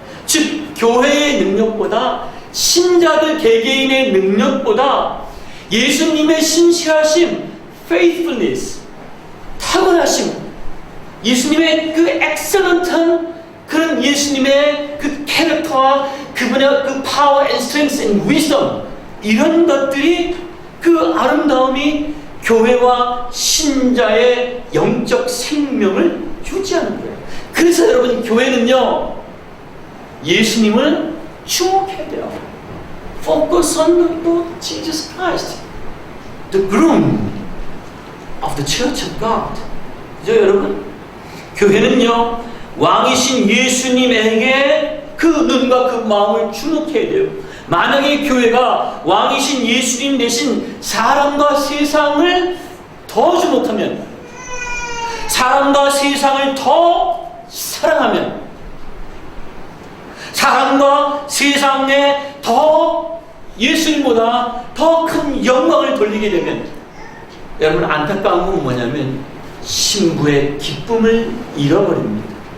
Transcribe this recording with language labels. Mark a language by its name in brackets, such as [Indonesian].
[Korean] 즉, 교회의 능력보다, 신자들 개개인의 능력보다 예수님의 신실하심, faithfulness, 탁월하심, 예수님의 그 엑셀런트한 그런 예수님의 그 캐릭터와 그분의 그 [English] power and strength and wisdom, [Korean] 이런 것들이, 그 아름다움이 교회와 신자의 영적 생명을 유지하는 거예요. 그래서 여러분, 교회는요, 예수님을 주목해야 돼요. [English] Focus on the Lord Jesus Christ, the groom of the Church of God. [Korean] 그죠, 여러분? 교회는요, 왕이신 예수님에게 그 눈과 그 마음을 주목해야 돼요. 만약에 교회가 왕이신 예수님 대신 사람과 세상을 더 주목하면, 사람과 세상을 더 사랑하면, 사람과 세상에 더 예수님보다 더 큰 영광을 돌리게 되면, 여러분, 안타까운 건 뭐냐면 신부의 기쁨을 잃어버립니다.